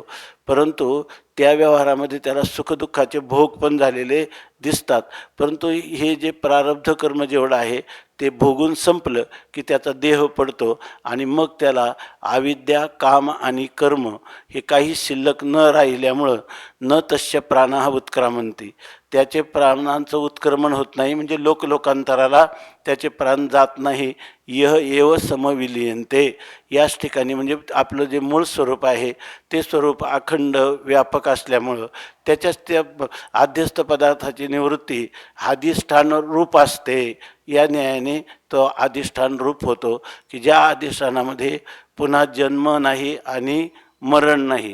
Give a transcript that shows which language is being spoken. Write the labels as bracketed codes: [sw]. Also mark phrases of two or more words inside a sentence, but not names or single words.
[mr] परंतु त्या व्यवहारामध्ये त्याला सुखदुःखाचे भोग पण झालेले दिसतात. परंतु हे जे प्रारब्ध कर्म जेवढं आहे ते भोगून संपलं की त्याचा देह पडतो आणि मग त्याला अविद्या, काम आणि कर्म हे काही शिल्लक न राहिल्यामुळं [sa] न तस्य प्राणः उत्क्रामंती, [mr] त्याचे प्राणांचं उत्क्रमण होत नाही, म्हणजे लोकांतराला त्याचे प्राण जात नाही. [sa] यह एव समविलीयन्ते, [mr] याच ठिकाणी म्हणजे आपलं जे मूळ स्वरूप आहे ते स्वरूप अखंड व्यापक असल्यामुळं त्याच्याच त्या आध्यस्थ पदार्थाची निवृत्ती अधिष्ठान रूप असते. या न्यायाने तो अधिष्ठान रूप होतो की ज्या अधिष्ठानामध्ये पुन्हा जन्म नाही आणि मरण नाही.